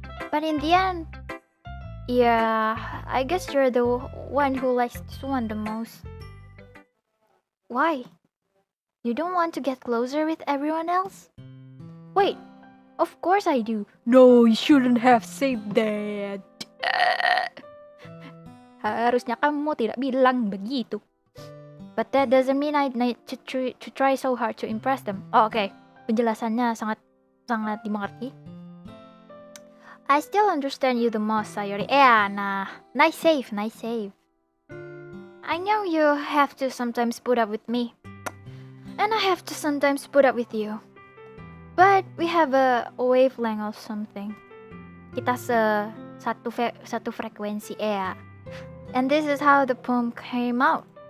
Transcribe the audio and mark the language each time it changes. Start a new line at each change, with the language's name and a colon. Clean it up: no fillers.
English: But in the end, yeah, I guess you're the one who likes this one the most. Why? You don't want to get closer with everyone else? Wait, of course I do. No, you shouldn't have said that.
Indonesian: Harusnya kamu tidak bilang begitu.
English: But that doesn't mean I need to try so hard to impress them.
Indonesian: Oh, oke. Penjelasannya sangat dimengerti.
English: I still understand you the most, Sayori. Nah. Nice save. I know you have to sometimes put up with me. And I have to sometimes put up with you. But we have a wavelength or something.
Indonesian: Kita satu frekuensi,
English: And this is how the poem came out.